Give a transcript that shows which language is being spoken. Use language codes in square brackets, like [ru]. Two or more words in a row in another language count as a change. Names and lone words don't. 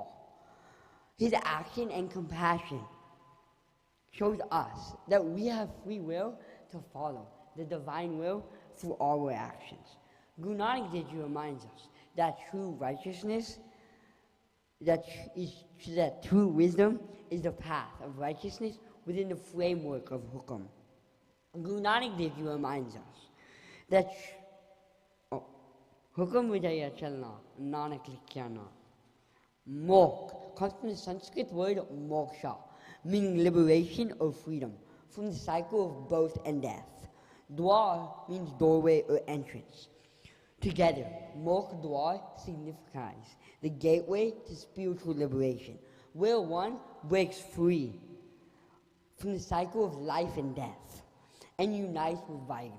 [en] His action and compassion shows us that we have free will to follow the divine will through our actions. Guru Nanak Dev Ji reminds us that true righteousness, that true wisdom is the path of righteousness within the framework of hukum. Guru Nanak Dev Ji reminds us that [pa] ਹੁਕਮਿ ਰਜਾਈ ਚਲਣਾ, ਨਾਨਕ ਲਿਖਿਆ ਨਾ. [en] Mok comes from the Sanskrit word moksha, meaning liberation or freedom from the cycle of birth and death. Dwar means doorway or entrance. Together, Mok Dwar signifies the gateway to spiritual liberation, where one breaks free from the cycle of life and death and unites with Vaiguru.